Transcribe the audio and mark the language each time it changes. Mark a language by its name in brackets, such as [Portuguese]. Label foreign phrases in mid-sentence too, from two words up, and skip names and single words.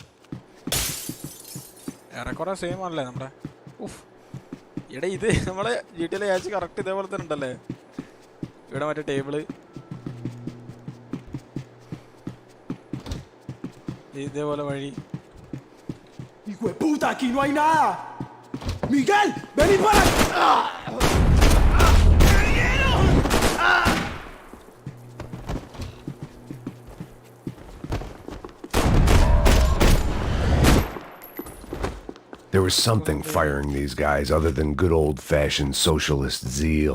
[Malayalam] ഏറെക്കുറെ സെയിം ആണല്ലേ നമ്മുടെ എടാ ഇത് നമ്മളെ GTA ആച്ച് കറക്റ്റ് ഇതേപോലെ തന്നെ ഉണ്ടല്ലേ ഇവിടെ മറ്റേ ടേബിള് ഇതേപോലെ വഴി [Spanish] Hijo de puta, aquí no hay nada. Miguel, vení para acá. [English] There was something firing these guys other than good old-fashioned socialist zeal.